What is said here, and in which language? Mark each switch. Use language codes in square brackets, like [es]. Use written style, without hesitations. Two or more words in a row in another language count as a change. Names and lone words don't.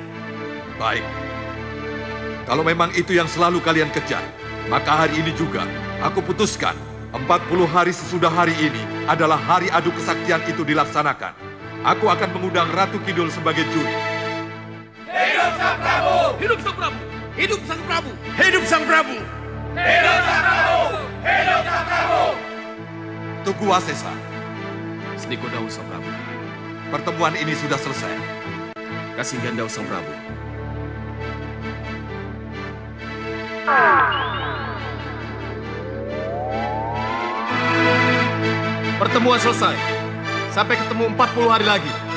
[id] Baik. Kalau memang itu yang selalu kalian kejar, maka hari ini juga aku putuskan 40 hari sesudah hari ini adalah hari adu kesaktian itu dilaksanakan. Aku akan mengundang Ratu Kidul sebagai juri. Hidup Sang Prabu! Hidup Sang Prabu! Hidup Sang Prabu! Hidup Sang Prabu! Hidup Sang Prabu! Hidup Sang Prabu! Tugu Wasesa. [jv] Seniko Dawu Sang Prabu. [id] Pertemuan ini sudah selesai. [jv] Kasinggan Dawu Sang Prabu. [id] Pertemuan selesai. Sampai ketemu 40 hari lagi.